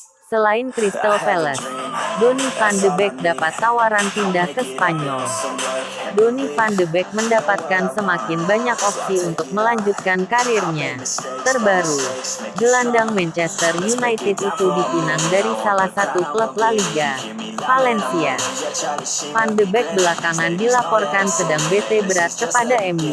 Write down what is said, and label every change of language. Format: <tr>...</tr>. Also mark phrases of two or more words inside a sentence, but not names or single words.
<id>Selain Crystal Palace, Donny van de Beek dapat tawaran pindah ke Spanyol. Donny van de Beek mendapatkan semakin banyak opsi untuk melanjutkan karirnya. Terbaru, gelandang Manchester United itu dipinang dari salah satu klub La Liga, Valencia. Van de Beek belakangan dilaporkan sedang bete berat kepada MU.</id>